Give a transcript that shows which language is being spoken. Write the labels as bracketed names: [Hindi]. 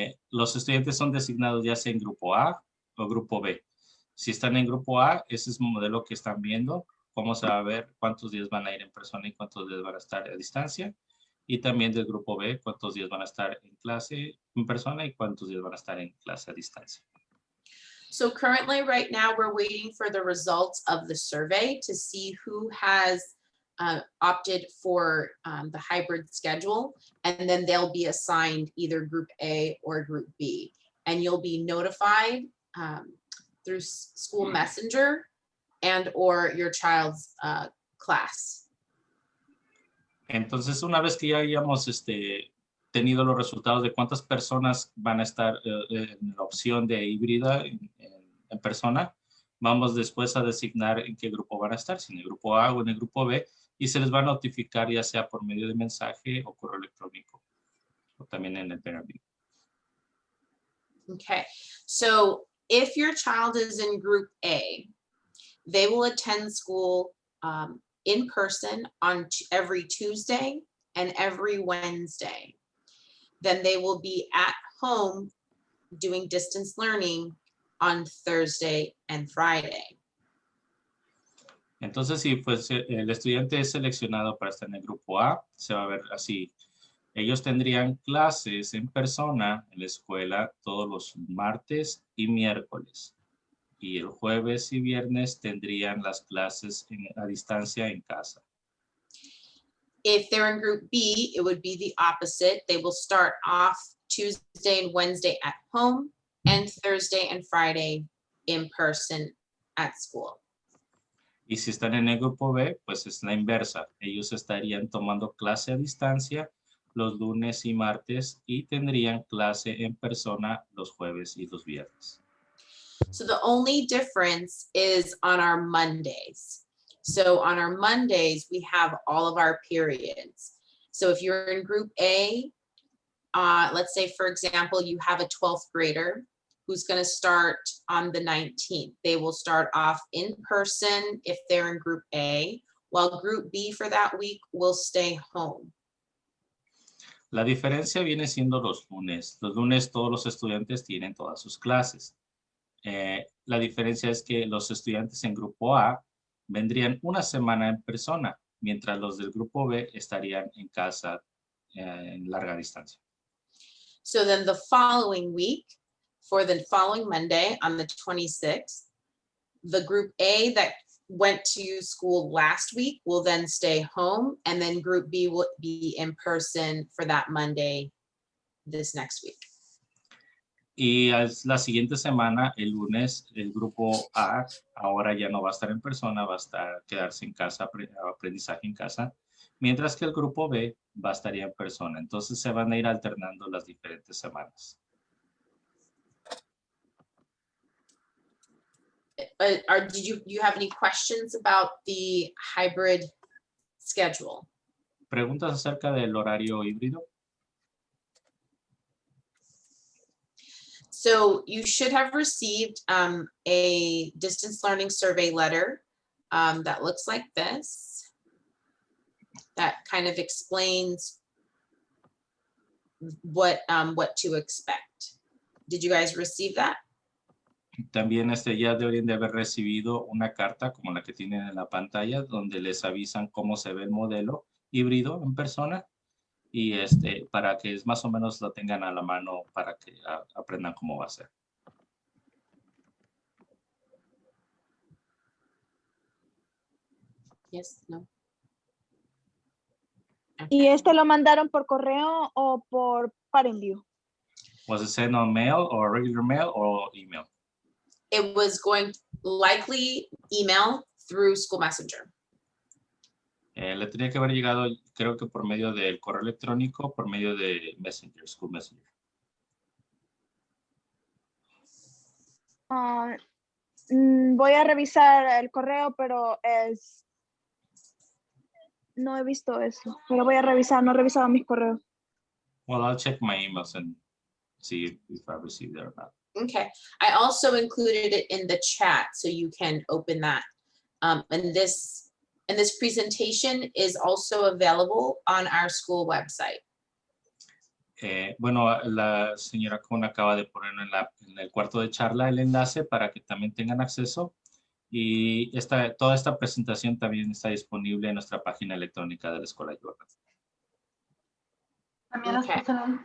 [Spanish] Los estudiantes son designados ya sea en grupo A o grupo B. Si están en grupo A, ese es el modelo que están viendo, cómo se va a ver cuántos días van a ir en persona y cuántos días van a estar a distancia. Y también del grupo B, cuántos días van a estar en clase en persona y cuántos días van a estar en clase a distancia. [English] So currently right now we're waiting for the results of the survey to see who has opted for the hybrid schedule, and then they'll be assigned either group A or group B. And you'll be notified through School Messenger and or your child's class. [Spanish] Entonces, una vez que ya hayamos tenido los resultados de cuántas personas van a estar en la opción de híbrida en persona, vamos después a designar en qué grupo van a estar, si en el grupo A o en el grupo B, y se les va a notificar ya sea por medio de mensaje o correo electrónico, o también en el interview. [English] Okay, so if your child is in group A, they will attend school in person on every Tuesday and every Wednesday. Then they will be at home doing distance learning on Thursday and Friday. [Spanish] Entonces, si pues, el estudiante es seleccionado para estar en el grupo A, se va a ver así. Ellos tendrían clases en persona en la escuela todos los martes y miércoles. Y el jueves y viernes tendrían las clases a distancia en casa. [English] If they're in group B, it would be the opposite. They will start off Tuesday and Wednesday at home and Thursday and Friday in person at school. [Spanish] Y si están en el grupo B, pues es la inversa. Ellos estarían tomando clase a distancia los lunes y martes y tendrían clase en persona los jueves y los viernes. [English] So the only difference is on our Mondays. So on our Mondays, we have all of our periods. So if you're in group A, let's say, for example, you have a 12th grader who's going to start on the 19th. They will start off in person if they're in group A, while group B for that week will stay home. [Spanish] La diferencia viene siendo los lunes. Los lunes todos los estudiantes tienen todas sus clases. La diferencia es que los estudiantes en grupo A vendrían una semana en persona, mientras los del grupo B estarían en casa en larga distancia. [English] So then the following week, for the following Monday on the 26th, the group A that went to school last week will then stay home, and then group B will be in person for that Monday this next week. [Spanish] Y la siguiente semana, el lunes, el grupo A ahora ya no va a estar en persona, va a quedarse en casa, aprendizaje en casa, mientras que el grupo B va a estar ya en persona. Entonces se van a ir alternando las diferentes semanas. [English] Do you have any questions about the hybrid schedule? [Spanish] ¿Preguntas acerca del horario híbrido? [English] So you should have received a distance learning survey letter that looks like this. That kind of explains what to expect. Did you guys receive that? [Spanish] También ya deberían de haber recibido una carta como la que tienen en la pantalla, donde les avisan cómo se ve el modelo híbrido en persona. Y para que más o menos lo tengan a la mano para que aprendan cómo va a ser. [English] Yes, no. [Spanish] ¿Y lo mandaron por correo o por parent view? [English] Was it sent on mail or regular mail or email? It was going likely email through School Messenger. [Spanish] Le tenía que haber llegado, creo que por medio del correo electrónico, por medio de Messenger, School Messenger. Voy a revisar el correo, pero no he visto eso. Pero voy a revisar, no he revisado mis correos. [English] Well, I'll check my emails and see if I received it or not. Okay, I also included it in the chat so you can open that. And this presentation is also available on our school website. [Spanish] Bueno, la señora Kuhn acaba de poner en el cuarto de charla el enlace para que también tengan acceso. Y toda esta presentación también está disponible en nuestra página electrónica de la Escuela Jordan.